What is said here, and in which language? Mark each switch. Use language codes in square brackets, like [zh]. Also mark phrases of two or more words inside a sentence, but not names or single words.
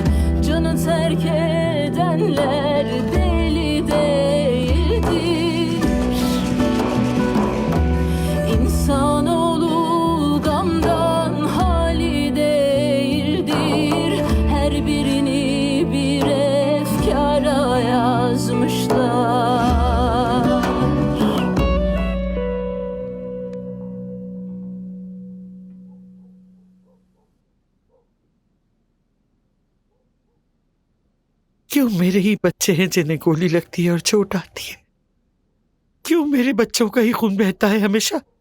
[tr] Canı terk edenler deli değildir. İnsanoğlu gamdan hali değildir. Her birini bir efkara yazmışlar. [ur] کیوں میرے ہی بچے ہیں جنہیں گولی لگتی ہے اور چوٹ آتی ہے? کیوں میرے بچوں کا ہی خون بہتا ہے ہمیشہ?